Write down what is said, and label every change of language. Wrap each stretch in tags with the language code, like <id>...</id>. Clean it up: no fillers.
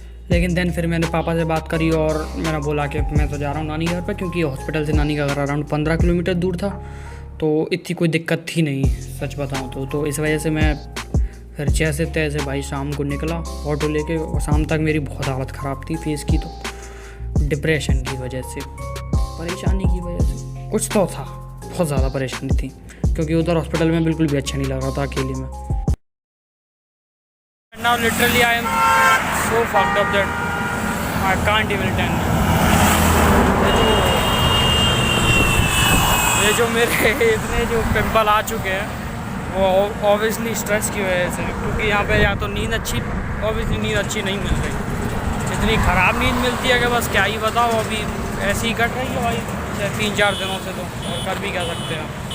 <hi>लेकिन देन फिर मैंने पापा से बात करी और मैंने बोला कि मैं तो जा रहा हूँ नानी घर पर, क्योंकि हॉस्पिटल से नानी का घर अराउंड 15 किलोमीटर दूर था, तो इतनी कोई दिक्कत थी नहीं सच बताऊँ तो इस वजह से मैं फिर जैसे तैसे भाई शाम को निकला ऑटो लेके, और शाम तक मेरी बहुत हालत ख़राब थी फेस की, तो डिप्रेशन की वजह से, परेशानी की वजह से कुछ तो था, बहुत ज़्यादा परेशानी थी, क्योंकि उधर हॉस्पिटल में बिल्कुल भी अच्छा नहीं लग रहा था अकेले में।</hi> <en>Now literally I am so fucked up that I can't even tell you।</en> <hi>ये जो मेरे इतने जो पिंपल आ चुके हैं वो ऑब्वियसली स्ट्रेस की वजह से, क्योंकि यहाँ पे या तो नींद अच्छी, ऑब्वियसली नींद अच्छी नहीं मिल रही, इतनी ख़राब नींद मिलती है कि बस क्या ही बताओ। अभी ऐसी ही कट रही है भाई 3-4 दिनों से, तो और कर भी क्या सकते हैं।</hi>